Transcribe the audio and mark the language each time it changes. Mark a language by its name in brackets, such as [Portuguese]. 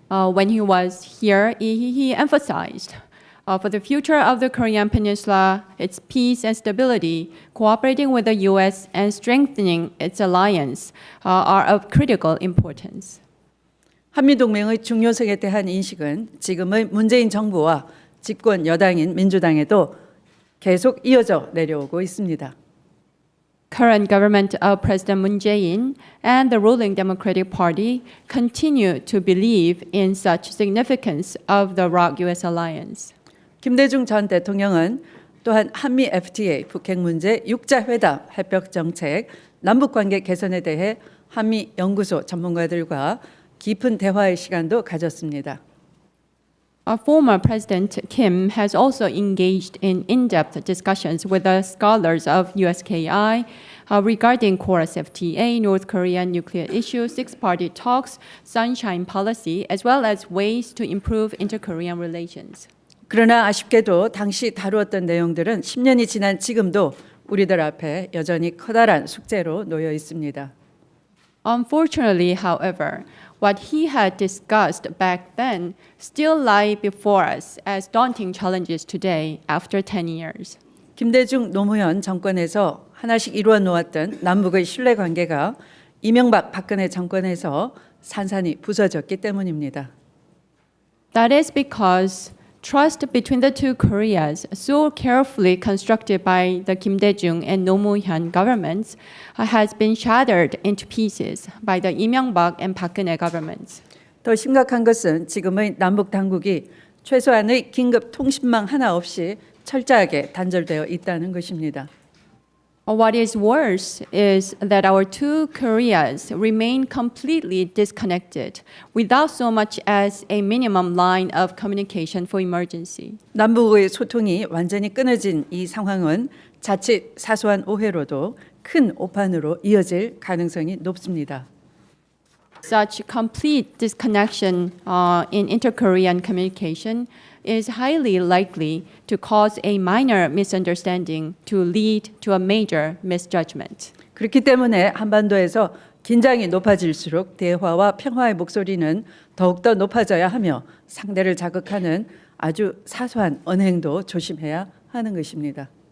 [English] When he was here, he emphasized for the future of the Korean Peninsula, its peace and stability, cooperating with the U.S. and strengthening its alliance are of critical importance. [Korean] 한미동맹의 중요성에 대한 인식은 지금의 문재인 정부와 집권 여당인 민주당에도 계속 이어져 내려오고 있습니다. [English] Current government of President Moon Jae-in and the ruling Democratic Party continue to believe in such significance of the ROK-US alliance. [Korean] 김대중 전 대통령은 또한 한미 FTA, 북핵 문제, 육자회담, 해법 정책, 남북관계 개선에 대해 한미 연구소 전문가들과 깊은 대화의 시간도 가졌습니다. [English] Our former President Kim has also engaged in in-depth discussions with the scholars of USKI regarding KORUS FTA, North Korean nuclear issue, six-party talks, sunshine policy, as well as ways to improve inter-Korean relations. [Korean] 그러나 아쉽게도 당시 다루었던 내용들은 10년이 지난 지금도 우리들 앞에 여전히 커다란 숙제로 놓여 있습니다. [English] Unfortunately, however, what he had discussed back then still lie before us as daunting challenges today after 10 years. [Korean] 김대중 노무현 정권에서 하나씩 이루어 놓았던 남북의 신뢰 관계가 이명박 박근혜 정권에서 산산이 부서졌기 때문입니다. [English] That is because trust between the two Koreas, so carefully constructed by the Kim Dae-jung and Roh Moo-hyun governments, has been shattered into pieces by the Lee Myung-bak and Park Geun-hye governments. [Korean] 더 심각한 것은 지금의 남북 당국이 최소한의 긴급 통신망 하나 없이 철저하게 단절되어 있다는 것입니다. [English] What is worse is that our two Koreas remain completely disconnected without so much as a minimum line of communication for emergency. [Korean] 남북의 소통이 완전히 끊어진 이 상황은 자칫 사소한 오해로도 큰 오판으로 이어질 가능성이 높습니다. [English] Such complete disconnection in inter-Korean communication is highly likely to cause a minor misunderstanding to lead to a major misjudgment. [Korean] 그렇기 때문에 한반도에서 긴장이 높아질수록 대화와 평화의 목소리는 더욱더 높아져야 하며 상대를 자극하는 아주 사소한 언행도 조심해야 하는 것입니다.